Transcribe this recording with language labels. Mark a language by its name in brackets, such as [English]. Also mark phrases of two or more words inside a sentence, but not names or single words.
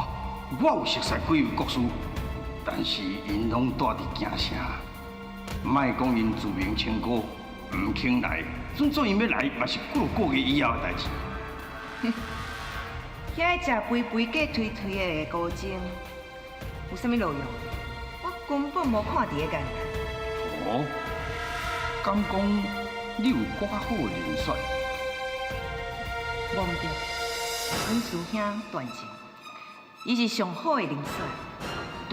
[Min Nan Chinese] 我有熟悉几位国师，但是因拢住伫京城，莫讲因自命清高，唔肯来。准做因要来，嘛是过个月以后的代志。哼！遐食肥肥、假推推的高精，有啥物路用？我根本无看伫个眼。哦，敢讲你有搁较好的人选？无毋对，阮师兄段情，伊是上好的人选。